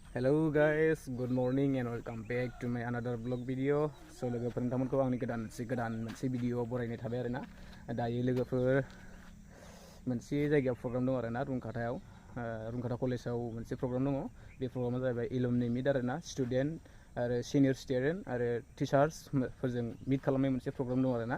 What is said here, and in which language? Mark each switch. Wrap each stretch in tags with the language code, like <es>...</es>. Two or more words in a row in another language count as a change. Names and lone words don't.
<en>Hello guys, good morning and welcome back to my another vlog video.</en> <brx>So लोगोफोर नोंथांमोनखौ आंनि गोदान मोनसे भिडिअ बरायनाय थाबाय आरोना। दायो लोगोफोर मोनसे जायगायाव प्रग्राम दं आरोना रुनखाता कलेजाव मोनसे प्रग्राम दङ। बे प्रग्रामा जाबाय</brx> <en>alumni meet</en> <brx>आरोना, स्टुडेन्ट आरो</brx> <en>senior student</en> <brx>आरो टिचार्स फोरजों मिट खालामनाय मोनसे प्रग्राम दं आरोना।</brx>